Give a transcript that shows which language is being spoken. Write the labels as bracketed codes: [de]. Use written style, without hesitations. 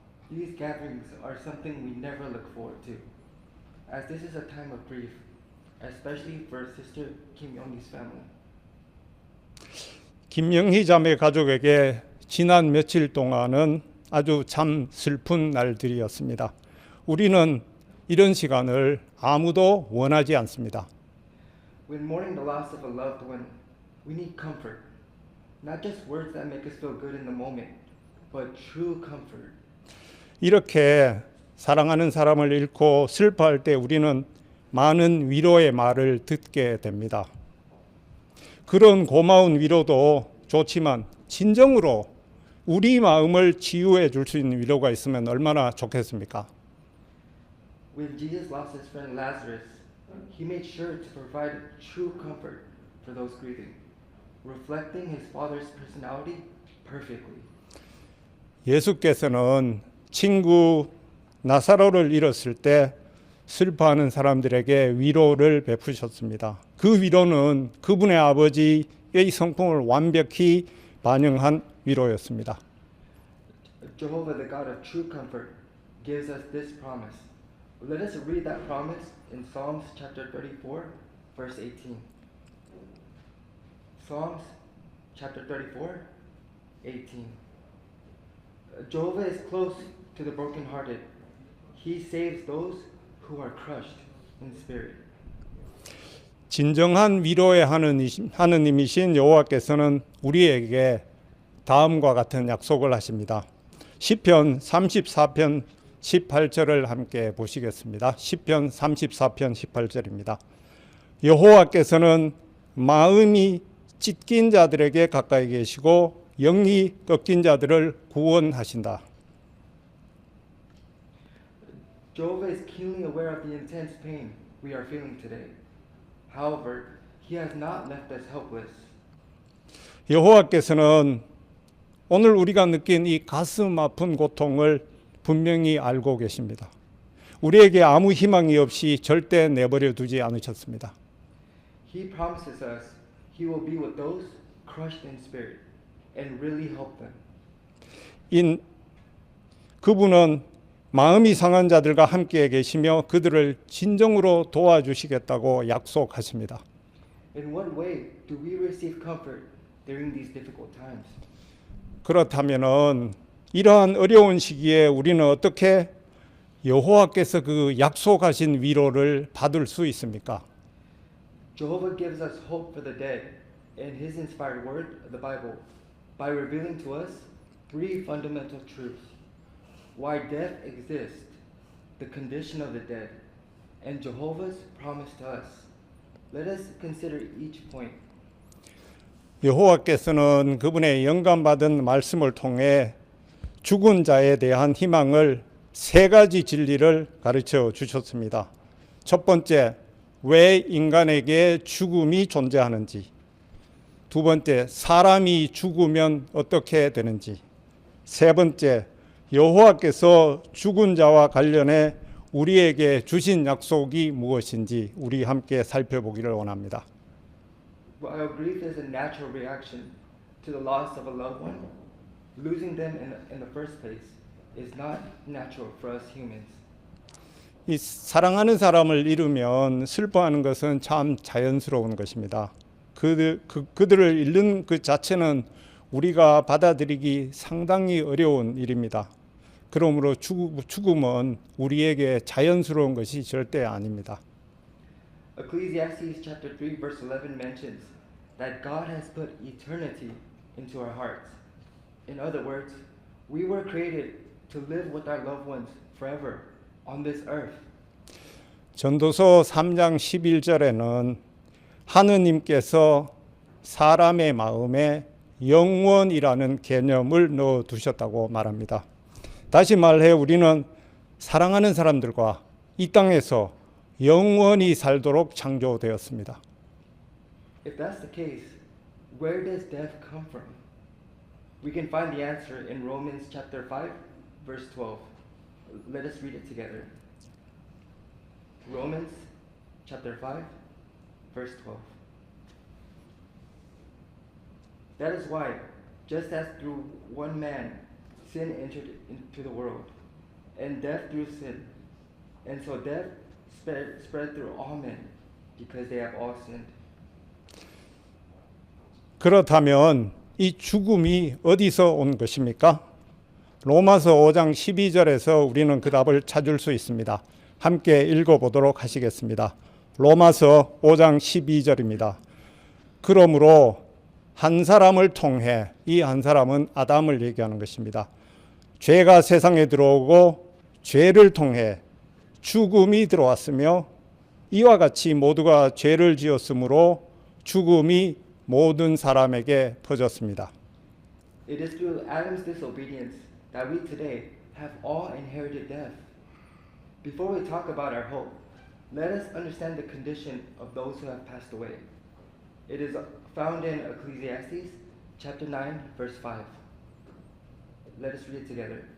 [en] These gatherings are something we never look forward to, as this is a time of grief, especially for Sister Kim Young-hee's family. [ko] 김영희 자매 가족에게 지난 며칠 동안은 아주 참 슬픈 날들이었습니다. 우리는 이런 시간을 아무도 원하지 않습니다. [en] When mourning the loss of a loved one, we need comfort. Not just words that make us feel good in the moment, but true comfort. [ko] 이렇게 사랑하는 사람을 잃고 슬퍼할 때 우리는 많은 위로의 말을 듣게 됩니다. 그런 고마운 위로도 좋지만 진정으로 우리 마음을 치유해 줄 수 있는 위로가 있으면 얼마나 좋겠습니까? [en] When Jesus lost his friend Lazarus, he made sure to provide true comfort for those grieving, reflecting his Father's personality perfectly. [ko] 예수께서는 친구 나사로를 잃었을 때 슬퍼하는 사람들에게 위로를 베푸셨습니다. 그 위로는 그분의 아버지의 성품을 완벽히 반영한 위로였습니다. [en] Jehovah, the God of true comfort, gives us this promise. Let us read that promise in Psalms chapter 34, verse 18. Psalms chapter 34, 18. Jehovah is close to the brokenhearted. He saves those who are crushed in spirit. [ko] 진정한 위로의 하느님이신 여호와께서는 우리에게 다음과 같은 약속을 하십니다. 시편 34편 18절을 함께 보시겠습니다. 시편 34편 18절입니다. 여호와께서는 마음이 찢긴 자들에게 가까이 계시고 영이 꺾인 자들을 구원하신다. [en] Jehovah is keenly aware of the intense pain we are feeling today. However, He has not left us helpless. [ko] 여호와께서는 오늘 우리가 느낀 이 가슴 아픈 고통을 분명히 알고 계십니다. 우리에게 아무 희망이 없이 절대 내버려 두지 않으셨습니다. [en] He promises us He will be with those crushed in spirit and really help them. [ko] 그분은 마음이 상한 자들과 함께 계시며 그들을 진정으로 도와주시겠다고 약속하십니다. [en] In what way do we receive comfort during these difficult times? [ko] 그렇다면은 이러한 어려운 시기에 우리는 어떻게 여호와께서 그 약속하신 위로를 받을 수 있습니까? [en] Jehovah gives us hope for the dead in His inspired word, the Bible, by revealing to us three fundamental truths: why death exists, the condition of the dead, and Jehovah's promise to us. Let us consider each point. [ko] 여호와께서는 그분의 영감받은 말씀을 통해 죽은 자에 대한 희망을 세 가지 진리를 가르쳐 주셨습니다. 첫 번째, 왜 인간에게 죽음이 존재하는지. 두 번째, 사람이 죽으면 어떻게 되는지. 세 번째, 여호와께서 죽은 자와 관련해 우리에게 주신 약속이 무엇인지 우리 함께 살펴보기를 원합니다. [en] While grief is a natural reaction to the loss of a loved one, losing them in the first place is not natural for us humans. [ko] 이 사랑하는 사람을 잃으면 슬퍼하는 것은 참 자연스러운 것입니다. 그들을 잃는 그 자체는 우리가 받아들이기 상당히 어려운 일입니다. 그러므로 죽음은 우리에게 자연스러운 것이 절대 아닙니다. [en] Ecclesiastes chapter 3 verse 11 mentions that God has put eternity into our hearts. In other words, we were created to live with our loved ones forever on this earth. [ko] 전도서 3장 11절에는 하느님께서 사람의 마음에 영원이라는 개념을 넣어 두셨다고 말합니다. 다시 말해 우리는 사랑하는 사람들과 이 땅에서 영원히 살도록 창조되었습니다. [en] If that's the case, where does death come from? We can find the answer in Romans chapter 5, verse 12. Let us read it together. Romans chapter 5, verse 12. That is why, just as through one man sin entered into the world, and death through sin, and so death spread through all men, because they have all sinned. [ko] 그렇다면 이 죽음이 어디서 온 것입니까? 로마서 5장 12절에서 우리는 그 답을 찾을 수 있습니다. 함께 읽어보도록 하시겠습니다. 로마서 5장 12절입니다. 그러므로 한 사람을 통해, 이 한 사람은 아담을 얘기하는 것입니다. 죄가 세상에 들어오고 죄를 통해 죽음이 들어왔으며 이와 같이 모두가 죄를 지었으므로 죽음이 모든 사람에게 퍼졌습니다. [en] It is through Adam's disobedience that we today have all inherited death. Before we talk about our hope, let us understand the condition of those who have passed away. It is found in Ecclesiastes chapter 9, verse 5. Let us read it together.